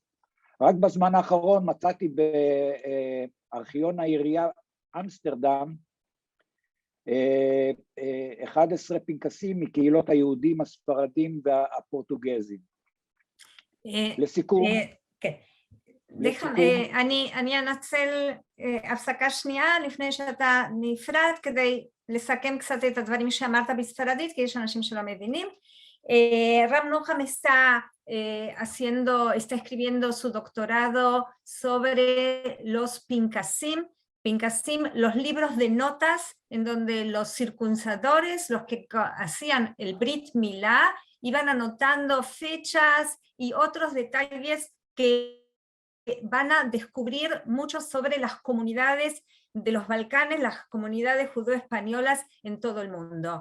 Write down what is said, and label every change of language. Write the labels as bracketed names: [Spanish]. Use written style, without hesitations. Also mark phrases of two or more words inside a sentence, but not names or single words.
[Hebrew] רק בזמן האחרון מצאתי בארכיון העירייה אמסטרדם 11 פנקסים מקהילות היהודים, הספרדים והפורטוגזים. לסיכום. כן. אני אנצל הפסקה שנייה לפני שאתה נפרד, כדי לסכם קצת את הדברים שאמרת בספרדית, כי יש אנשים שלא מבינים. [Spanish] Ram Nuham está escribiendo su doctorado sobre los Pinkasim, los libros de notas en donde los circuncidadores, los que hacían el [Hebrew] ברית מילה, [Spanish] iban anotando fechas y otros detalles que van a descubrir mucho sobre las comunidades de los Balcanes, las comunidades judeo-españolas en todo el mundo.